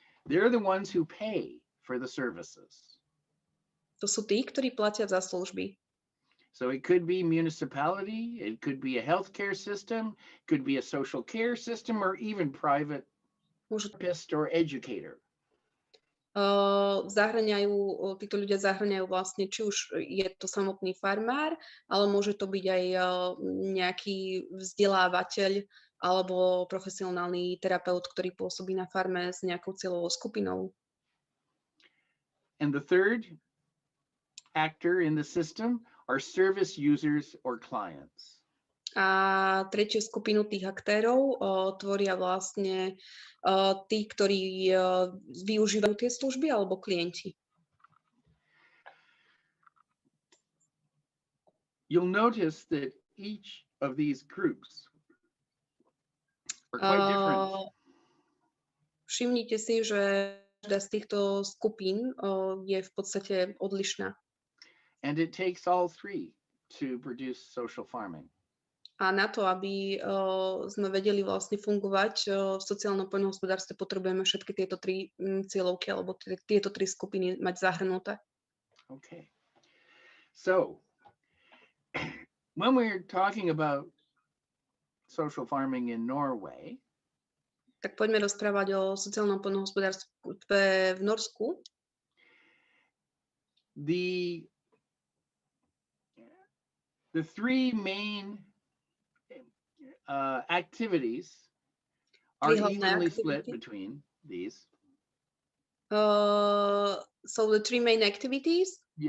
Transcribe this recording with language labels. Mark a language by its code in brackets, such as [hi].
[en] They're the ones who pay for the services. [sk] To sú tí, ktorí platia za služby. [en] So it could be municipality, it could be a healthcare system, could be a social care system, or even private therapist or educator. [sk] Títo ľudia zahŕňajú vlastne, či už je to samotný farmár, ale môže to byť aj nejaký vzdelávateľ alebo profesionálny terapeut, ktorý pôsobí na farme s nejakou cieľovou skupinou. [en] And the third actor in the system are service users or clients. [sk] A tretiu skupinu tých aktérov tvoria vlastne tí, ktorí využívajú tie služby alebo klienti. [en] You'll notice that each of these groups are quite different. [sk] Všimnite si, že každá z týchto skupín je v podstate odlišná. [en] And it takes all three to produce social farming. [sk] A na to, aby sme vedeli vlastne fungovať v sociálnom poľnohospodárstve, potrebujeme všetky tieto tri cieľovky alebo tieto tri skupiny mať zahrnuté. [en] Okay. So, when we're talking about social farming in Norway, [sk] Tak poďme rozprávať o sociálnom poľnohospodárstve v Norsku. [en] The three main activities are evenly split between these. So the three main activities